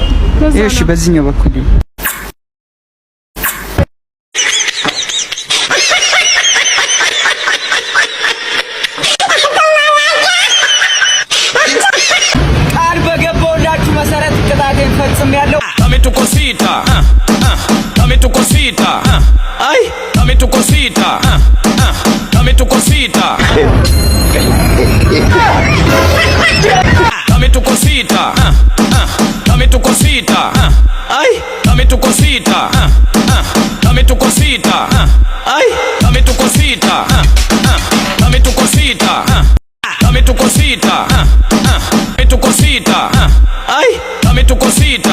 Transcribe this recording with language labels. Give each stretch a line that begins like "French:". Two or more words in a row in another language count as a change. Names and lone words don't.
Amharic: እሺ በዚህኛው በኩል ቃል በገባውላችሁ መሰረት ቅጣቴን ፈጽሜያለሁ።
Spanish: Dame tu cosita, dame tu cosita, ay, dame tu cosita, dame tu cosita, dame tu cosita, dame tu cosita, ay, dame tu cosita, dame tu cosita, ay, dame tu cosita, dame tu cosita, dame tu cosita, dame tu cosita, ay, dame tu cosita.